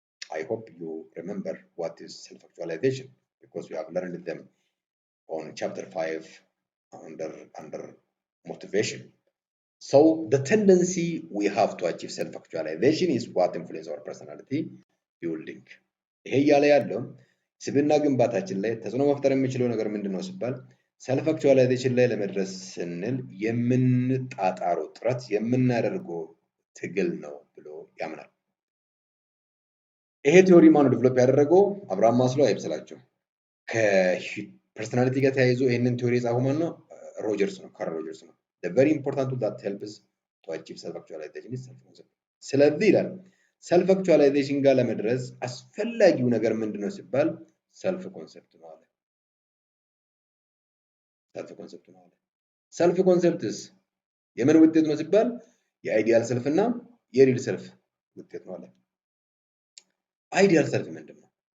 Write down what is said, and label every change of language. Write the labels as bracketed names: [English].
[English] I hope you remember what is self-actualization because we have learned them on chapter 5 under motivation. So the tendency we have to achieve self-actualization is what influences our personality building. [Amharic] ይሄ ያለ ያለው ስብዕና ግንባታችን ላይ ተጽዕኖ መፍጠር የሚችለው ነገር ምንድነው ሲባል ሰልፍ አክቹዋላይዜሽን ላይ ለመድረስ ስንል የምንጣጣረው ጥረት የምናደርገው ትግል ነው ብሎ ያምናል። ይሄ ቲዮሪ ማን ዴቨሎፕ ያደረገው? አብርሃም ማስሎ አይብስላችሁ። ከፐርሰናሊቲ ጋር ተያይዞ ይሄንን ቲዮሪ የጻፈው ማን ነው? ሮጀርስ ነው፣ ካርል ሮጀርስ ነው። [English] The very important tool that helps to achieve self-actualization is self-concept. [Amharic] ስለዚህ ይላል ሰልፍ አክቹዋላይዜሽን ጋር ለመድረስ አስፈላጊው ነገር ምንድነው ሲባል ሰልፍ ኮንሰፕት ነው አለ። ሰልፍ ኮንሰፕትስ የምን ውጤት ነው ሲባል የአይዲያል ሰልፍ እና የሪል ሰልፍ ውጤት ነው አለ። አይዲያል ሰልፍ ምንድነው?